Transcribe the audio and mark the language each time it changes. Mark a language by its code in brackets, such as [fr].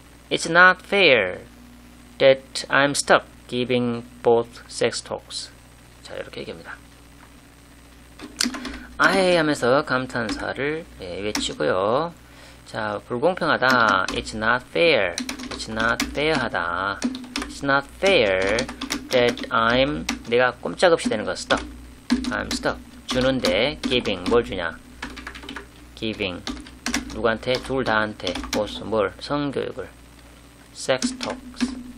[en] It's not fair that I'm stuck giving both sex talks. [ko] 자, 이렇게 얘기합니다. 하면서 감탄사를 외치고요. 자, 불공평하다. [en] It's not fair. It's not fair하다. It's not fair that [ko] 내가 꼼짝없이 되는 거 [en] stuck. I'm stuck. [ko] 주는데 giving 뭘 주냐? giving 누구한테? 둘 다한테 both 뭘? 성교육을 sex talks.